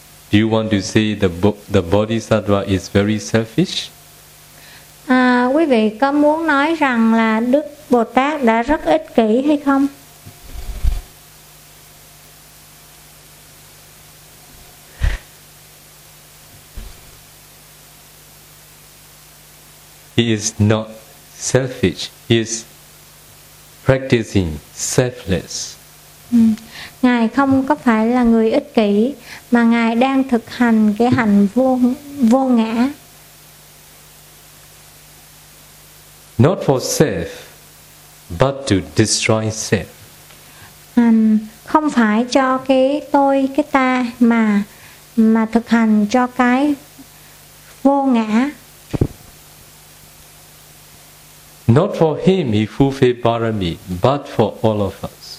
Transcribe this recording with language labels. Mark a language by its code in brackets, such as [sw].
[en] Do you want to say the Bodhisattva is very selfish? [vi] À, quý vị có muốn nói rằng là Đức Bồ Tát đã rất ích kỷ hay không? [en] He is not selfish. He is practicing selfless. [vi] Ngài không có phải là người ích kỷ mà ngài đang thực hành cái hành vô ngã. [en] Not for self, but to destroy self. [vi] Không phải cho cái tôi, cái ta mà thực hành cho cái vô ngã. [en] Not for him he fulfilled barami, but for all of us.